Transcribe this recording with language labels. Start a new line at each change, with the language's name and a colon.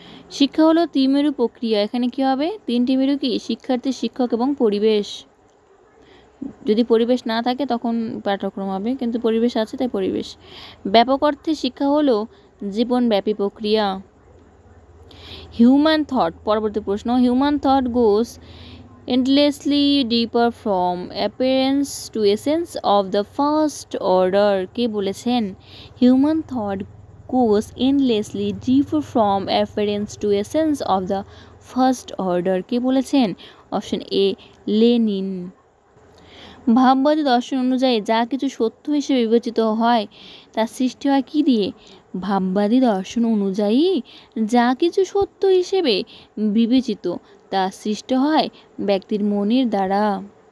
Bangla: শিক্ষা হলো ত্রিমেরু প্রক্রিয়া। এখানে কি হবে? তিনটি মেরু কি? শিক্ষার্থী, শিক্ষক এবং পরিবেশ। যদি পরিবেশ না থাকে তখন পাঠ্যক্রম হবে, কিন্তু পরিবেশ আছে তাই পরিবেশ। ব্যাপক অর্থে শিক্ষা হলো জীবনব্যাপী প্রক্রিয়া।
English: human thought,
Bangla: পরবর্তী প্রশ্ন,
English: Human thought goes endlessly deeper from appearance to essence of the first order।
Bangla: কে বলেছেন?
English: Human thought goes endlessly deeper from appearance to essence of the first order।
Bangla: কে বলেছেন? Option A, Lenin. ভাববাদী দর্শন অনুযায়ী যা কিছু সত্য হিসেবে বিবেচিত হয় তার সৃষ্টি হয় কি দিয়ে? ভাববাদী দর্শন অনুযায়ী যা কিছু সত্য হিসেবে বিবেচিত তা সৃষ্টি হয় ব্যক্তির মনের দ্বারা।